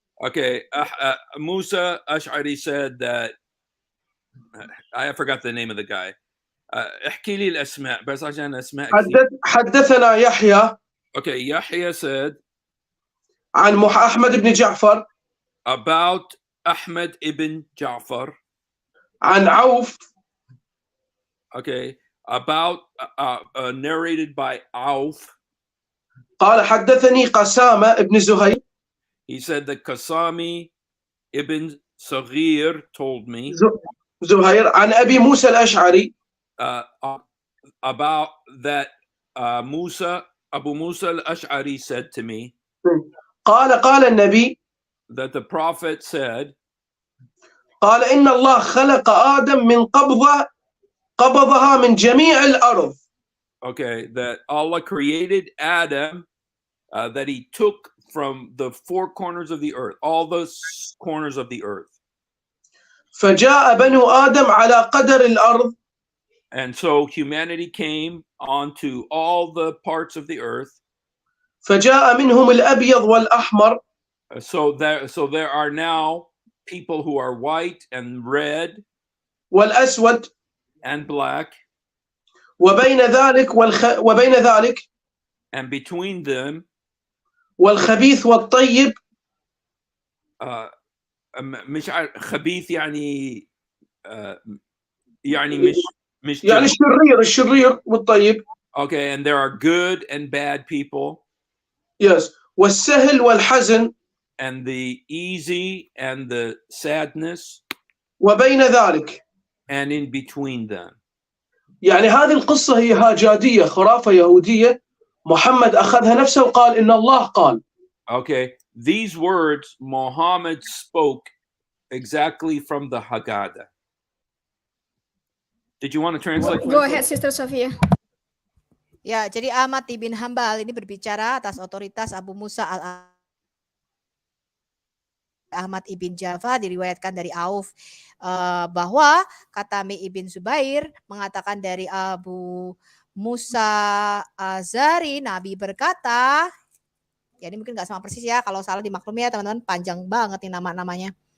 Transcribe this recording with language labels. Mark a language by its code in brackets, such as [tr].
[en] Okay, Musa Ash'ari said that I forgot the name of the guy. [ar] احكي لي الأسماء بس عشان أسماء كثير. حدثنا يحيى. [en] Okay, Yahya said [ar] عن أحمد بن جعفر. [en] About Ahmad ibn Ja'far. [ar] عن عوف. [en] Okay, about narrated by Auf. [ar] قال حدثني قسامة ابن زهير. [en] He said that Qasami ibn Saghir told me. [ar] زهير عن أبي موسى الأشعري. [en] About that Abu Musa al-Ash'ari said to me. [ar] قال النبي. [en] That the Prophet said. [ar] قال إن الله خلق آدم من قبضها من جميع الأرض. [en] Okay, that Allah created Adam, that he took from the four corners of the earth, all those corners of the earth. [ar] فجاء بنو آدم على قدر الأرض. [en] And so humanity came onto all the parts of the earth. [ar] فجاء منهم الأبيض والأحمر. [en] So there are now people who are white and red. [ar] والأسود. [en] And black. [ar] وبين ذلك [en] and between them [ar] والخبيث والطيب مش خبيث يعني يعني مش يعني الشرير والطيب. [en] Okay, and there are good and bad people. Yes. [ar] والسهل والحزن. [en] And the easy and the sadness. [ar] وبين ذلك. [en] And in between them. [ar] يعني هذه القصة هي هاجادية، خرافة يهودية. محمد أخذها نفسه وقال إن الله قال. [en] Okay, these words Muhammad spoke exactly from the Haggadah. Did you want to translate? Go ahead, Sister Sophia. [id] Ya, jadi Ahmad ibn Hambal ini berbicara atas otoritas Abu Musa Ahmad ibn Jafar, diriwayatkan dari Auf bahwa kata Mi ibn Zubair mengatakan dari Abu Musa Azari, Nabi berkata, ya ini mungkin nggak sama persis ya, kalau salah dimaklumi ya teman-teman, panjang banget nih nama-namanya.